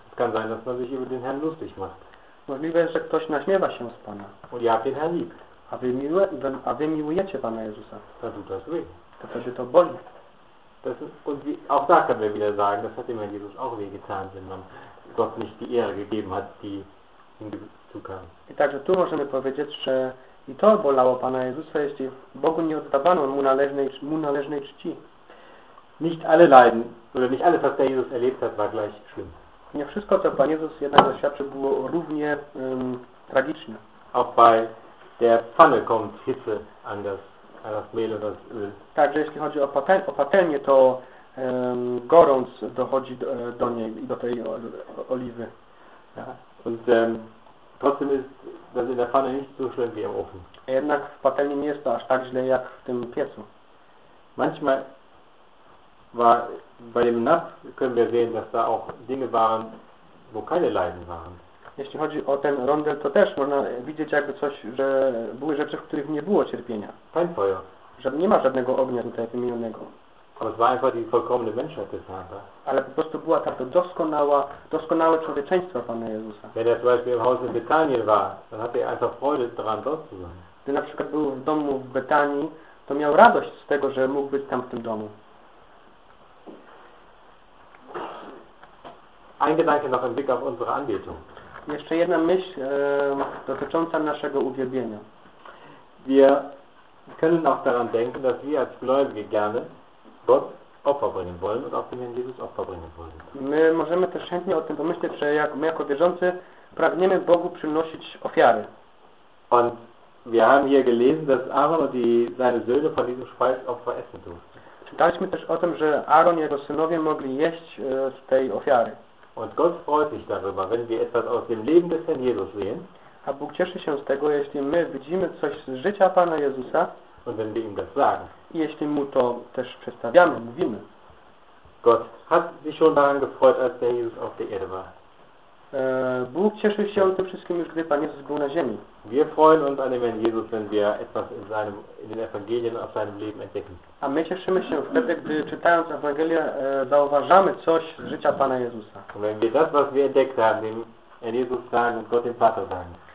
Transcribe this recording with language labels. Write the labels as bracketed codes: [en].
[de] Es kann sein, dass man sich über den Herrn lustig macht. [pl] Możliwe, że ktoś naśmiewa się z Pana. [de] Und ihr habt den Herrn lieb. [pl] A wy miłujecie Pana Jezusa. [de] Da tut das weh. [pl] To wtedy to boli. [de] Das ist, und wie, auch da können wir wieder sagen, das hat dem Herrn Jesus auch weh getan, wenn man Gott nicht die Ehre gegeben hat, die ihm zukam. [pl] I także tu możemy powiedzieć, że i to bolało Pana Jezusa, jeśli Bogu nie oddawano mu należnej czci. [de] Nicht alle Leiden, oder nicht alles, was der Jesus erlebt hat, war gleich schlimm. [pl] Nie wszystko, co Pan Jezus jednak doświadczył, było równie tragiczne. [de] Auch bei der Pfanne kommt Hitze an das Mehl oder das Öl. [pl] Także jeśli chodzi o patelnię, to gorąc dochodzi do niej i do tej oliwy. [de] Ja. Und trotzdem ist das in der Pfanne nicht so schlimm wie im Ofen. [pl] A jednak w patelni nie jest to aż tak źle jak w tym piecu. [de] Manchmal war bei dem Napf können wir sehen, dass da auch Dinge waren, wo keine Leiden waren. [pl] Jeśli chodzi o ten rondel, to też można widzieć jakby coś, że były rzeczy, w których nie było cierpienia. [de] Kein Feuer. [pl] Nie ma żadnego ognia tutaj wymienionego. [de] Aber es war einfach die vollkommene Menschheit des Herrn. Da. [pl] Ale po prostu była tak to doskonałe człowieczeństwo Pana Jezusa. [de] Wenn er zum Beispiel im Haus in Betanien war, dann hatte er einfach Freude daran, dort zu sein. [pl] Gdy na przykład był w domu w Betanii, to miał radość z tego, że mógł być tam w tym domu. [de] Ein Gedanke noch im Blick auf unsere Anbetung. [pl] Jeszcze jedna myśl dotycząca naszego uwielbienia. [de] Wir können auch daran denken, dass wir als Gläubige gerne Gott Opfer bringen wollen und auch dem Herrn Jesus Opfer bringen wollen. [pl] My możemy też chętnie o tym pomyśleć, że my jako wierzący pragniemy Bogu przynosić ofiary. [de] Und wir haben hier gelesen, dass Aaron und seine Söhne von diesem Speisopfer essen durften. [pl] Czytaliśmy też o tym, że Aaron i jego synowie mogli jeść z tej ofiary. [de] Und Gott freut sich darüber, wenn wir etwas aus dem Leben des Herrn Jesus sehen. [pl] A Bóg cieszy się z tego, jeśli my widzimy coś z życia Pana Jezusa. [de] Und wenn wir ihm das sagen. [pl] I jeśli mu to też przedstawiamy, mówimy. [de] Gott hat sich schon daran gefreut, als der Jesus auf der Erde war. [pl] Bóg cieszy się tym wszystkim, już gdy Pan Jezus był na ziemi. [de] Wir freuen uns an dem Herrn Jesus, wenn wir etwas in den Evangelien auf seinem Leben entdecken. [pl] A my cieszymy się wtedy, gdy czytając Ewangelię zauważamy coś z życia Pana Jezusa. [de] Und wenn wir das, was wir entdeckt haben, dem Herrn Jesus sagen und Gott dem Vater sagen.